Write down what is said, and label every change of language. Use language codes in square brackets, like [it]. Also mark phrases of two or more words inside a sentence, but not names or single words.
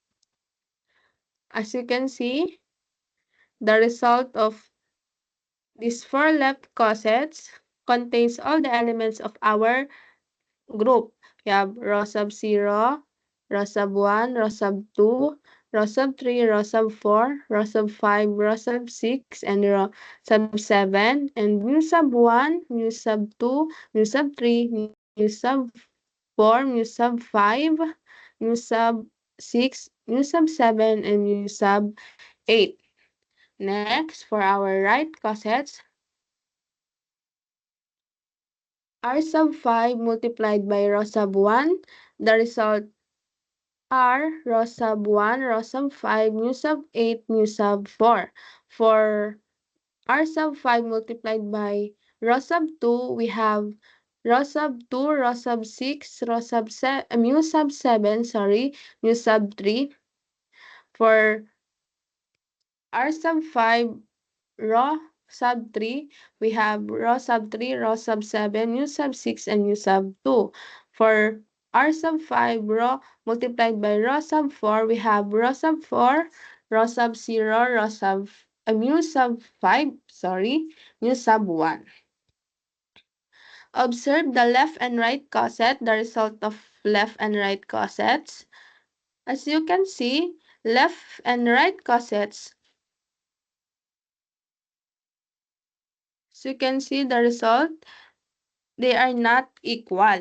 [en] As you can see, the result of these 4 left cossets contains all the elements of our group. We have row sub 0, row sub 1, row sub 2, row sub 3, row sub 4, row sub 5, row sub 6, and row sub 7, and mu sub 1, mu sub 2, mu sub 3, mu sub 4, mu sub 5, mu sub 6, mu sub 7, and mu sub 8. Next, for our right cossets, R sub 5 multiplied by row sub 1, the result are row sub 1, row sub 5, mu sub 8, mu sub 4. For R sub 5 multiplied by row sub 2, we have row sub 2, row sub 6, mu sub 7, mu sub 3. For R sub 5, row sub 3, we have row sub 3, row sub 7, mu sub 6, and mu sub 2. For R sub 5, row multiplied by row sub 4, we have row sub 4, row sub 0, mu sub 5, mu sub 1. Observe the left and right cosset, the result of left and right cossets. As you can see, left and right cossets, as you can see the result, they are not equal.